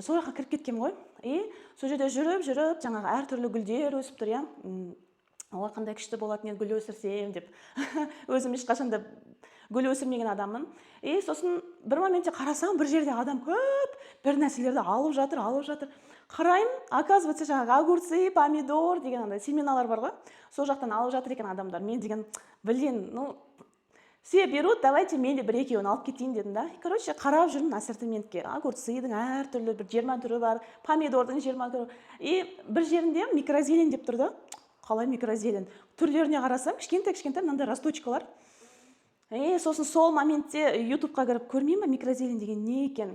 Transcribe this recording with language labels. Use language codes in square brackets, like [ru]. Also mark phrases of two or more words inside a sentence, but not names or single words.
[kk] Сол жаққа кіріп кеткем ғой. Сол жерде жүріп, жаңағы әртүрлі гүлдер өсіп тұр, Оға қандай күшті болатын еді гүл өсірсем деп. Өзім ешқашанда гүл өсірмеген адаммын. Сосын бір моментте қарасам, бір жерде адам көп, бір нәрселерді алып жатыр. Қарайым, оказывается, жаңағы огурцы, помидор деген андай семеналар бар ғой. Сол жақтан алып жатыр екен адамдар. Мен деген, [ru] все берут, давайте [kk] мен де бір екеуін алып кетейін дедім да. Короче, қарап жүрмін ассортиментке. Огурцыйдың әртүрлі бір 20 түрі бар, помидордың 20 түрі. Бір жерінде микрозелень деп тұрды. Қалай микрозелень? Түрлеріне қарасам, кішкентай мынандай росточкалар. Сосын сол моментте ютубқа кіріп көрмеймін ба, микрозелень деген не екен?